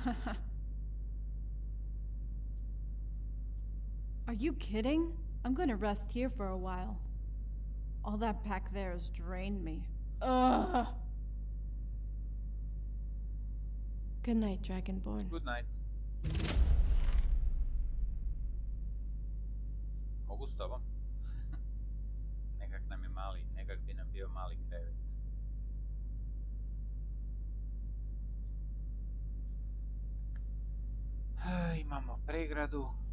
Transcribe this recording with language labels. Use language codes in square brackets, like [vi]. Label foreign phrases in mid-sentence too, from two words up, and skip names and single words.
[en] Are you kidding? I'm gonna rest here for a while. All that back there has drained me. Ugh! Good night, Dragonborn. Good night. [hr] Mogu s tobom? Nekak bi nam bio mali krevet. Imamo pregradu.